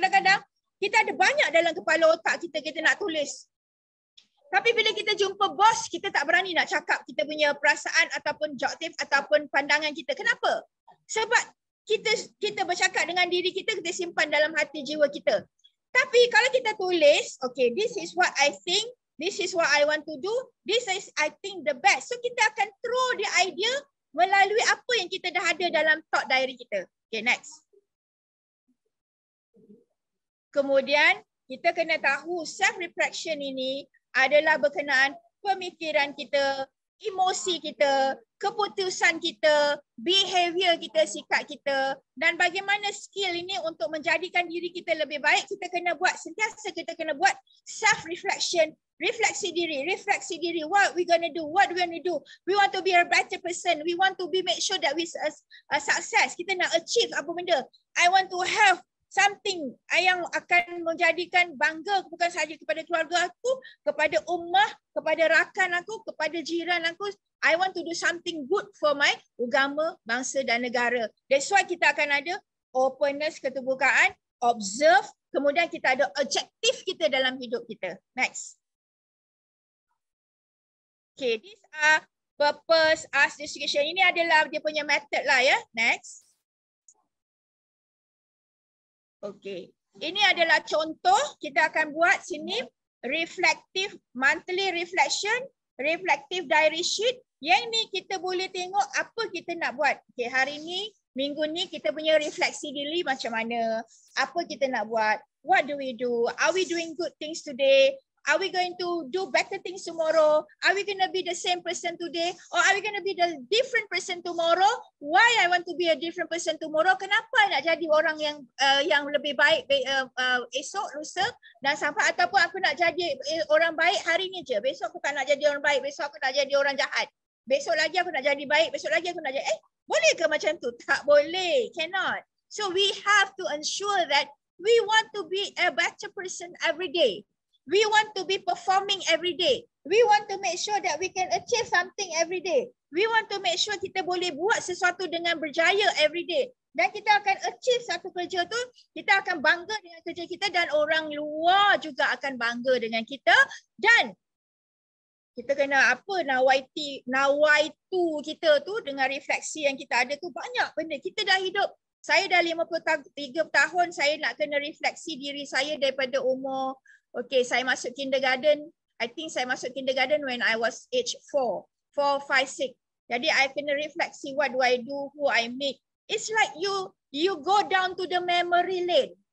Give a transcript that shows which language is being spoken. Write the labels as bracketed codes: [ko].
[ms] Kadang-kadang kita ada banyak dalam kepala otak kita, kita nak tulis. Tapi bila kita jumpa bos, kita tak berani nak cakap kita punya perasaan ataupun objektif ataupun pandangan kita. Kenapa? Sebab kita bercakap dengan diri kita, kita simpan dalam hati jiwa kita. Tapi kalau kita tulis, [en] okay, this is what I think, this is what I want to do, this is I think the best. [ms] So kita akan [en] throw the idea [ms] melalui apa yang kita dah ada dalam [en] thought diary [ms] kita. Okay, next. Kemudian kita kena tahu self-reflection ini adalah berkenaan pemikiran kita, emosi kita, keputusan kita, behavior kita, sikap kita, dan bagaimana skill ini untuk menjadikan diri kita lebih baik. Kita kena buat, sentiasa kita kena buat self-reflection refleksi diri. [en] What we gonna do? What we gonna do? We want to be a better person. We want to be make sure that we success. [ms] Kita nak achieve apa benda. [en] I want to have something [ms] yang akan menjadikan bangga bukan sahaja kepada keluarga aku, kepada ummah, kepada rakan aku, kepada jiran aku. [en] I want to do something good for my [ms] agama, bangsa dan negara. [en] That's why [ms] kita akan ada openness, keterbukaan, observe, kemudian kita ada objektif kita dalam hidup kita. Next. [en] Okay, these are purpose, ask, discussion. [ms] Ini adalah dia punya method lah ya. [en] Next. [ms] Okay, ini adalah contoh kita akan buat sini [en] reflective monthly reflection, reflective diary sheet. [ms] Yang ni kita boleh tengok apa kita nak buat. Okay, hari ni, minggu ni kita punya refleksi diri macam mana. Apa kita nak buat. [en] What do we do? Are we doing good things today? Are we going to do better things tomorrow? Are we going to be the same person today? Or are we going to be the different person tomorrow? Why I want to be a different person tomorrow? [ms] Kenapa nak jadi orang yang lebih baik esok, lusa dan sampai, ataupun aku nak jadi orang baik hari ni je. Besok aku tak nak jadi orang baik. Besok aku nak jadi orang jahat. Besok lagi aku nak jadi baik. Besok lagi aku nak jadi, boleh ke macam tu? Tak boleh. [en] Cannot. So we have to ensure that we want to be a better person every day. We want to be performing every day. We want to make sure that we can achieve something every day. We want to make sure [ms] kita boleh buat sesuatu dengan berjaya [en] every day. [ms] Dan kita akan achieve satu kerja tu, kita akan bangga dengan kerja kita dan orang luar juga akan bangga dengan kita. Dan kita kena apa, nawaitu kita tu dengan refleksi yang kita ada tu banyak benda. Kita dah hidup, saya dah 53 tahun, saya nak kena refleksi diri saya daripada umur. Okay, saya masuk kindergarten. [en] I think [ms] saya masuk kindergarten [en] when I was age 4, 5, 6. Jadi I [ms] kena refleksi [en] what do I do, who I meet. It's like you go down to the memory lane.